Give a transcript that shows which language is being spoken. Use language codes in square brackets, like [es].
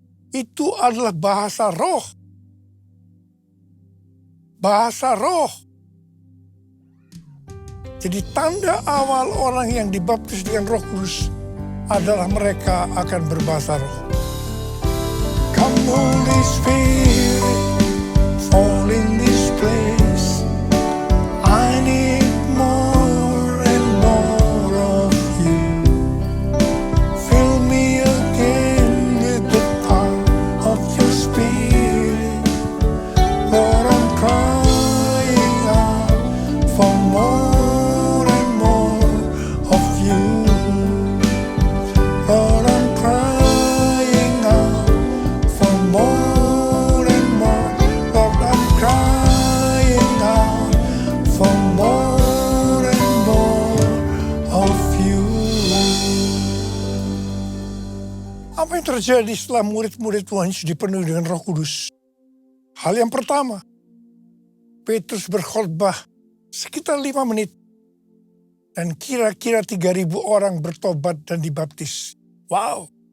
[id] Itu adalah bahasa roh. Bahasa roh. Jadi tanda awal orang yang dibaptis dengan Roh Kudus adalah mereka akan berbahasa roh. [en] Come Holy Spirit, fall in this place. I need more and more of you. Fill me again with the power of your Spirit. Lord, I'm crying out for more and more of you. Lord, I'm crying out for more and more. Lord, I'm crying out for more and more of you. [id] Apa yang terjadi setelah murid-murid Tuhan Yesus dipenuhi dengan Roh Kudus? Hal yang pertama, Petrus berkhotbah sekitar 5 menit dan kira-kira 3.000 orang bertobat dan dibaptis. Wow!